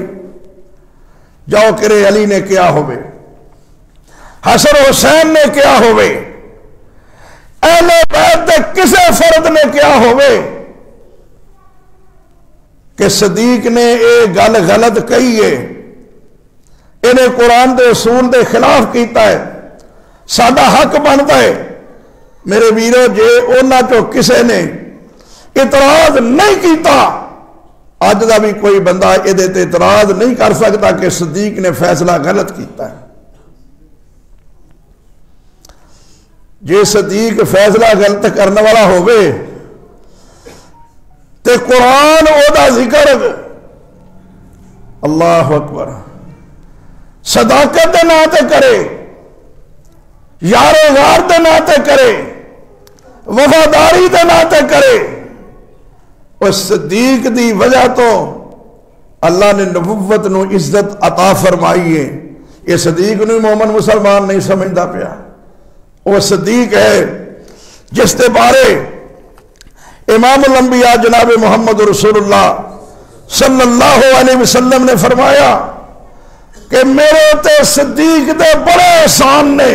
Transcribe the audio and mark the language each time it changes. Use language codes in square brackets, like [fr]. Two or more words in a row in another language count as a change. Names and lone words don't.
[pa] جاؤ کرے علی نے کیا ہوئے، حسن حسین نے کیا ہوئے، اہل بیت کسے فرد نے کیا ہوئے کہ صدیق نے یہ گل غلط کہی ہے، انہیں قرآن دے اصول دے خلاف کیتا ہے، سادہ حق بنتا ہے. میرے ویرو جے انہاں چو کسے نے اعتراض نہیں کیتا، اج دا بھی کوئی بندہ یہ اعتراض نہیں کر سکتا کہ صدیق نے فیصلہ غلط کیتا ہے. جے صدیق فیصلہ غلط کرنے والا ہوئے تے قرآن او دا ذکر [ar] اللہ اکبر [pa] صداقت دے نام تے کرے، یارو غار دے نام تے کرے، وفاداری دے نام تے کرے. اور صدیق دی وجہ تو اللہ نے نبوت نو عزت عطا فرمائی ہے. یہ صدیق نو مومن مسلمان نہیں سمجھدا پیا. [ur] وہ صدیق ہے جس کے بارے امام الانبیاء جناب محمد رسول اللہ [ar] صلی اللہ علیہ وسلم [ur] نے فرمایا کہ [pa] میرے تے صدیق دے بڑے احسان نے.